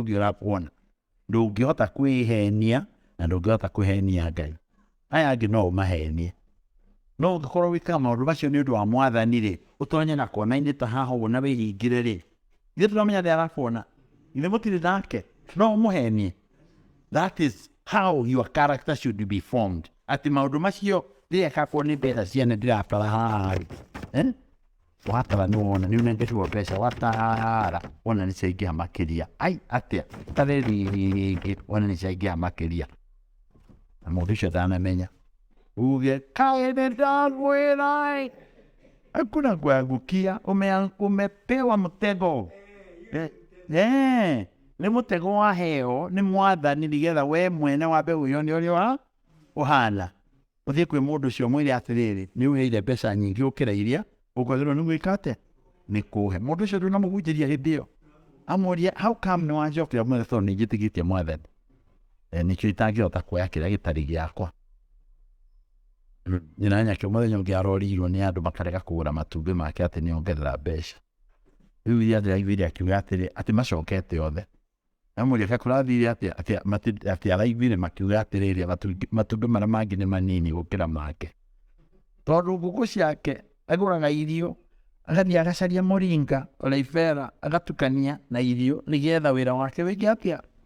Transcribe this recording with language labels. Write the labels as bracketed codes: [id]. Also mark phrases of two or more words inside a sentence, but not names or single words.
[ki] ũngĩ ũrakuona ndũngĩhota kwĩhenia na ndũngĩhota kwĩhenia Ngai aya angĩ no ũmahenie no ũngĩkorwo wĩkaga maũndũ macio nĩ ũndũ wa Mwathani rĩ ũtonye na kona-inĩ ta haha ũguo na wĩhingĩre rĩ ithuĩ tũramenya nĩ arakuona ithuĩ mũtirĩ nake no ũmũhenie [en] that is how your character should be formed [ki] atĩ maũndũ macio rĩrĩa kakorwo nĩ mbeca ciene ndĩratara haha watara nĩ wona nĩ unengetirwo mbeca watara wona nĩ ciaingĩha makĩria atĩa tarĩ rĩngĩ wona nĩ ciaingĩha makĩria na mũndũ ũcio ndanamenya uge kaĩ nĩ ndagwĩra [sw] hakuna kuangukia umepewa mtego [ki] nĩ mũtego waheo nĩ Mwathani nĩgetha we mwene wambe wĩone ũrĩa ũhana ũthiĩ kwĩ mũndũ ũcio mwĩre atĩrĩrĩ nĩ ũheire mbeca nyingĩ gũkĩra iria ũkwagĩrĩirwo nĩ gwĩka atĩa nĩ kũhe mũndũ ũcio ndũnamũhunjĩria hĩndĩ ĩyo amũria [en] how come [ki] nĩ wanjokera mwene tondũ nĩ njĩtĩkĩtie Mwathani nĩkĩo itangĩhota kuoya kĩrĩa gĩtarĩ gĩakwa nyina nyakĩo mũthenya ũngĩ arorirwo nĩ andũ makarega kũgũra matumbĩ make atĩ nĩongerera mbeca rĩu iria ndĩraiguire akiuga atĩ macokete othe amũria kakũrathire atĩ araiguire makiuga atĩrĩrĩ matumbĩ marĩa mangĩ nĩ manini gũkĩra make tondũ ngũkũ ciake agũraga irio agathiĩ agacaria mũringa oraibera agatukania na irio nĩgetha wĩra wake wĩke atĩa